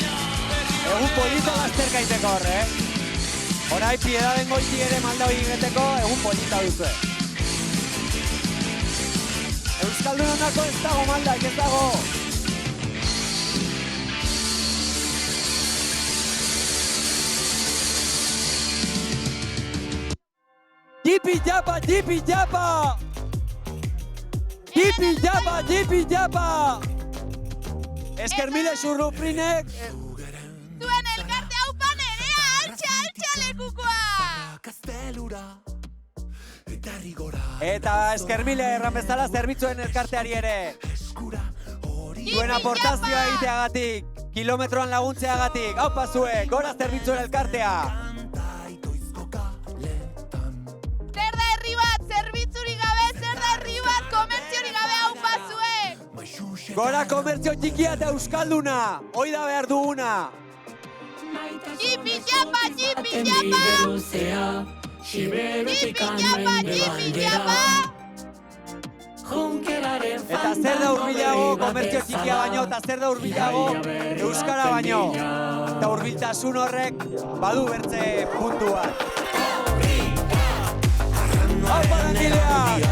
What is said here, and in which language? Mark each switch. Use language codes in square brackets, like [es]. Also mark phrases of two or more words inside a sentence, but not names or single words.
[eu] Egun polita lasterkaiteko horre, Horai Piedaden goiti ere malda hori egiteko egun polita duzue. Euskaldun honako ez dago malda, ez dago. Tipi japa, tipi japa! Tipi japa, tipi japa! Esker mile Xulufrinek! Zuen elkarte haupa nerea, altxa lekukoa! Eta esker mile erran bezala zerbitzuen elkarteari ere! Duen aportazioa egiteagatik, kilometroan laguntzeagatik, haupa zuek, gora zerbitzuen elkartea! Zer da herri bat, zerbitzurik gabe, zer da herri bat, komertziorik gabe haupa zuek! Gora komertzio txikia eta euskalduna, hoi da behar duguna! Tipi japa, tipi japa! Tipi japa, tipi japa! Eta zer da hurbilago komertzio txikia baino, eta zer da hurbilago euskara baino. Eta hurbiltasun horrek badu bertze puntu bat. Aupa langilea!